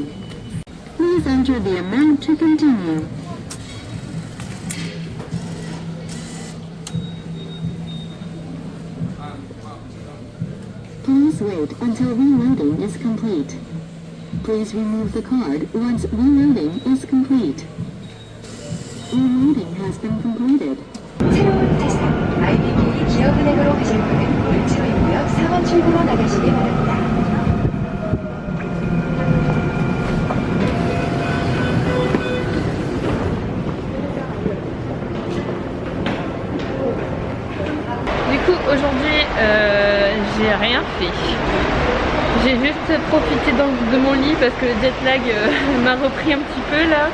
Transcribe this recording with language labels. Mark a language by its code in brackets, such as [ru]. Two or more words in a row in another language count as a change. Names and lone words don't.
[en] Please enter the amount to continue. Please wait until reloading is complete. Please remove the card once reloading is complete. Reloading has been completed. [ko] 새로운 대상 IBK 기업은행으로 가실 분은 울지오입구역 4번 출구로 나가시기 바랍니다. [fr] Du coup aujourd'hui j'ai rien fait. J'ai juste profité de mon lit parce que le jet lag m'a repris un petit peu là.